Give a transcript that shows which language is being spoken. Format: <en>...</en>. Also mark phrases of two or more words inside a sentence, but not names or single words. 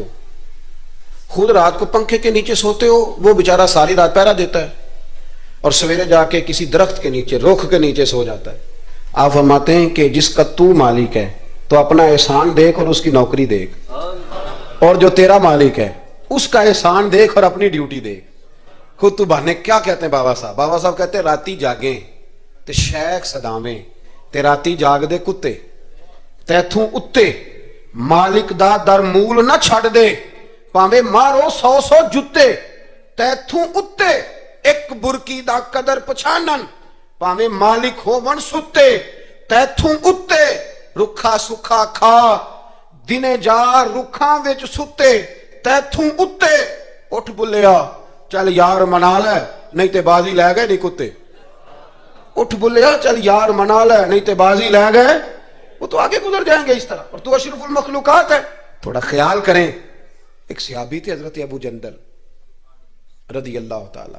<ur>خود رات کو پنکھے کے نیچے سوتے ہو، وہ بیچارہ ساری رات پہرا دیتا ہے اور سویرے جا کے کسی درخت کے نیچے، رخ کے نیچے سو جاتا ہے. آپ فرماتے ہیں کہ جس کا تو مالک ہے تو اپنا احسان دیکھ اور اس کی نوکری دیکھ، اور جو تیرا مالک ہے اس کا احسان دیکھ اور اپنی ڈیوٹی دیکھ. خود تو بہانے. کیا کہتے ہیں بابا صاحب کہتے ہیں</ur> <pa>راتی جاگیں تے شیخ صداویں تے راتی جاگ دے کتے، تیتھوں اتے مالک دا در مول نہ چھڑ دے، پاویں مارو 100 جتے، تیتھوں اتے ایک برکی دا قدر پچھانن، پاویں مالک ہو ون ستے، تیتھوں اتے رکھا سکھا کھا، دنے جا رکھاں وچ ستے، تیتھوں اتے اٹھ بلیا چل یار منا لے نہیں تے بازی لے گئے نہیں کتے. اٹھ بلیا چل یار منا لے نہیں تے بازی لے گئے.</pa> <ur>وہ تو آگے گزر جائیں گے اس طرح، اور تو اشرف المخلوقات ہے. تھوڑا خیال کریں. ایک صحابی تھے حضرت ابو جندل رضی اللہ تعالی.</ur>